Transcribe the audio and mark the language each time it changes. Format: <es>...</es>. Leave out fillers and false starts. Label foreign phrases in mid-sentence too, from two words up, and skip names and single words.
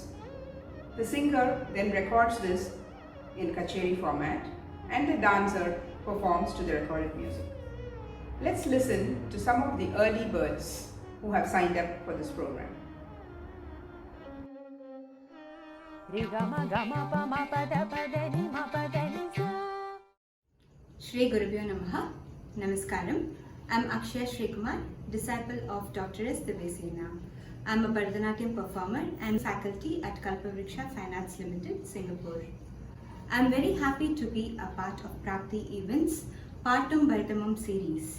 <en>The singer then records this in kacheri format and the dancer performs to the recorded music. Let's listen to some of the early birds who have signed up for this program. Ri ga ma pa ma pa da ni ma pa da ni sa.</en> <sa>Shri Gurubhyo Namaha. Namaskaram.</sa> <en>I'm Akshaya Srikumar, disciple of Dr. S. Devesena. I'm a Bharatanatyam performer and faculty at Kalpavriksha Fine Arts Limited, Singapore. I'm very happy to be a part of Prapti Events Pattum Varadamum series.</en>